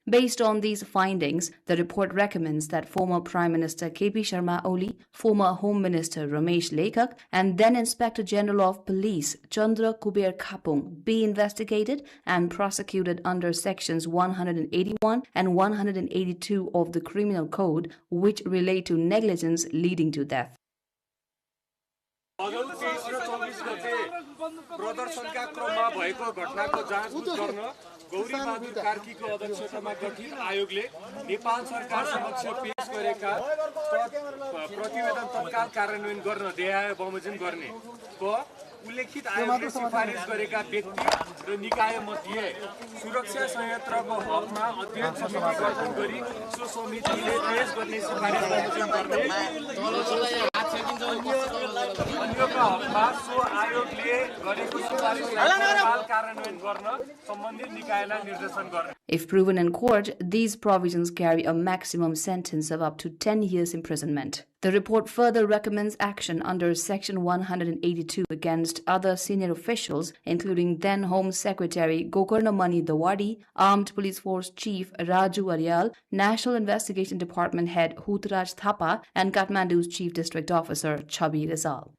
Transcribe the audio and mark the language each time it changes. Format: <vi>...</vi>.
<en>Based on these findings, the report recommends that former Prime Minister KP Sharma Oli, former Home Minister Ramesh Lekhak, and then Inspector General of Police Chandra Kuber Khapung be investigated and prosecuted under sections 181 and 182 of the Criminal Code, which relate to negligence leading to death.</en> <ne>प्रदर्शनका क्रममा भएको घटनाको जाँचबुझ गर्न गौरी बहादुर कार्कीको अध्यक्षतामा गठित आयोगले नेपाल सरकार समक्ष पेश गरेका प्रतिवेदन तत्काल कार्यान्वयन गर्न देहाय बमोजिम गर्ने उल्लेखित आयोगले सिफारिस गरेका व्यक्ति र निकाय मध्ये सुरक्षा संयन्त्रको हकमा अध्ययन समिति गठन गरी सो समितिले पेश गर्ने सिफारिस बमोजिम गर्ने अन्यका हकमा सो आयोगले गरेको सिफारिसलाई तत्काल कार्यान्वयन गर्न सम्बन्धित निकायलाई निर्देशन गर्ने.</ne> <en>If proven in court, these provisions carry a maximum sentence of up to 10 years imprisonment. The report further recommends action under Section 182 against other senior officials, including then Home Secretary Gokarna Mani Dawadi, Armed Police Force Chief Raju Aryal, National Investigation Department Head Hutraj Thapa, and Kathmandu's Chief District Officer Chabi Rizal.</en>